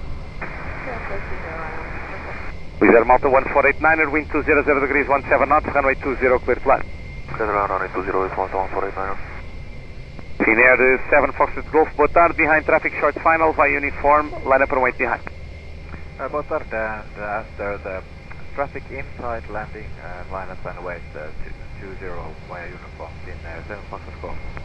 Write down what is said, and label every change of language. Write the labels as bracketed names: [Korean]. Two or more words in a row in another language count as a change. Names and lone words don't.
[English] Wizard Malta 1489, wind 200 degrees, 17 knots, runway 20, clear to land. Clear to land, runway 20 is Malta 1489. Finnair 7 Foxtrot Golf, [Portuguese] boa tarde, [English] behind traffic short final, via uniform, line up and wait behind. [Portuguese] Boa tarde, [English] and after the traffic inside landing, line up and wait 20 via uniform in 7 Foxtrot Golf.